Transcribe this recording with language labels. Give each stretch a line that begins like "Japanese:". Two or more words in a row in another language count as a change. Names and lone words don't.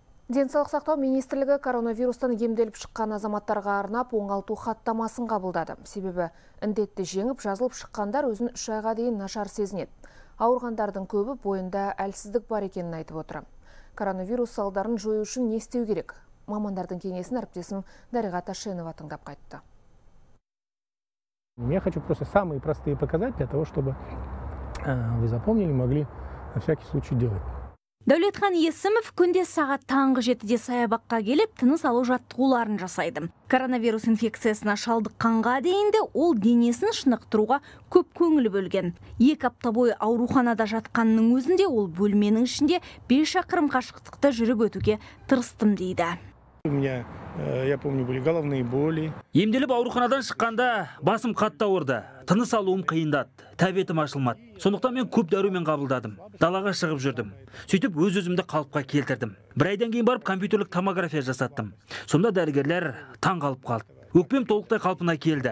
Kazakh: Денсаулық сақтау министрлігі коронавирустан емделіп шыққан азаматтарға арнап оңалту хаттамасын қабылдады. Себебі індетті жеңіп, жазылып шыққандар өзін 3 айға дейін нашар сезінеді. Ауырғандардың көбі бойында әлсіздік бар екенін айтып отыр. Коронавирус салдарын жою үшін не істеу керек? Мамандардың кеңесін әріптесім Дариға Ташенова тыңдап қайтты.
Russian: Я хочу просто самые простые показать для того, чтобы вы запомнили, могли на всякий случай делать.
Kazakh: Дәулетхан Есімов күнде сағат таңғы 7-де саябаққа келіп, тыныс алу жаттығуларын жасайды. Коронавирус инфекциясына шалдыққанға дейінді ол денесін шынықтыруға көп көңіл бөлген. 2 апта бойы ауруханада жатқанның өзінде ол бөлменің ішінде 5 шақырым қашықтықты жүріп өтуге тырыстым дейді.
Russian: У меня, я помню, были головные боли.
Kazakh: Емделіп ауруханадан шыққанда басым қатты ауырды. Тыныс алуым қиындады. Тәбетім ашылмады. Сондықтан мен көп дәрумен қабылдадым. Далаға шығып жүрдім. Сөйтіп өз-өзімді қалыпқа келтірдім. 1 айдан кейін барып компьютерлік томография жасаттым. Сонда дәрігерлер таң қалып қалды. Өкпем толықтай қалпына келді.